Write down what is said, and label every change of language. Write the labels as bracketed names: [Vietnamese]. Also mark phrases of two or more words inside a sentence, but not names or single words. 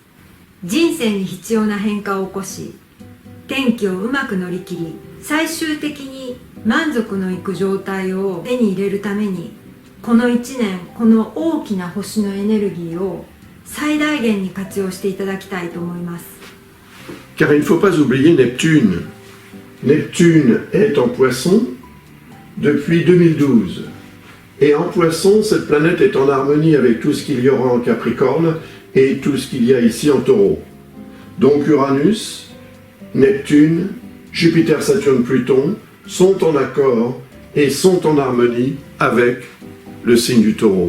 [Japanese] 人生に必要な変化を起こし、転機をうまく乗り切り、最終的に満足のいく状態を手に入れるために、この1年この大きな星のエネルギーを最大限に活用していただきたいと思います。 [French] Car il ne faut pas oublier Neptune. Neptune est en Poisson depuis 2012. Et en Poisson, cette planète est en harmonie avec tout ce qu'il y aura en Capricorne et tout ce qu'il y a ici en Taureau. Donc Uranus, Neptune, Jupiter, Saturne, Pluton sont en accord et sont en harmonie avec le signe du Taureau.